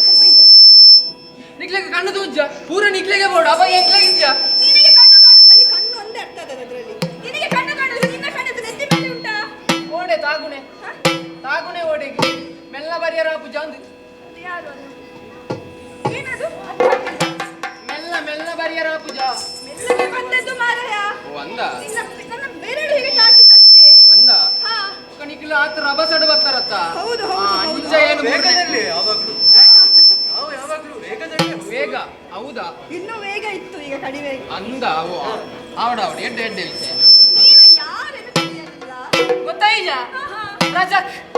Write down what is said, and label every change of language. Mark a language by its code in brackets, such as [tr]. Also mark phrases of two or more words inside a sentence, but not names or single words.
[kn] ಸ್ವಲ್ಪ [tcy] ನಿಕ್ಲೆಗೆ ಕಣ್ಣು ತೂಜ್ಜ ಪೂರ ನಿಕ್ಲೆಗೆ ಬೋಡು ಅವ ಎಂಕ್ಲೆಗಿದ್ಯಾ? [kn] ನಿನಗೆ ಕಣ್ಣು ಕಾಣುದು, ನನಗೆ ಕಣ್ಣು ಒಂದೇ ಅರ್ಥ ಆದದ್ದು ಅದರಲ್ಲಿ. ನಿನಗೆ ಕಣ್ಣು ಕಾಣುದು, ನಿನ್ನ ಕಣ್ಣದು ನೆತ್ತಿ ಮೇಲೆ ಉಂಟಾ? [tcy] ಓಡೆ ತಾಗುನೆ ತಾಗುನೆ ಓಡೆಗೆ ಮೆಲ್ಲ ಬರಿಯರ ಪೂಜ ಅಂದು. [kn] ಅದು ಯಾರು? ಅದು ಏನದು? [tcy] ಮೆಲ್ಲ ಮೆಲ್ಲ ಬರಿಯರ ಪೂಜ [kn] ಮೆಲ್ಲಗೆ ಬಂದದ್ದು ಮಾರಾಯ. [tcy] ಒಂದ [kn] ನನ್ನ ಬೇರೆಡು ಹೀಗೆ ತಾಕಿತಷ್ಟೇ. [tcy] ಒಂದ ನಿಕ್ಲ ಆತ ರಭಸಡು ಬರ್ತಾರತ್ತ. [kn] ಹೌದು ನಿಜ ಏನು ವೇಗದಲ್ಲಿ ಯಾವಾಗ್ಲೂ ನಾವು ಯಾವಾಗ್ಲೂ ವೇಗದಲ್ಲಿ. ವೇಗ ಹೌದಾ? ಇನ್ನೂ ವೇಗ ಇತ್ತು, ಈಗ ಕಡಿಮೆ [tcy] ಅಂದ ಆವಡ ಆವಡ ಎಡ್ಡೆ ಎಡ್ಡೆ ವಿಷಯ. [kn] ನೀನು ಯಾರೆಂದು ತಿಳಿಯಲಿಲ್ಲ [tcy] ಗೊತ್ತಾಯಿಜ ರಜಕ್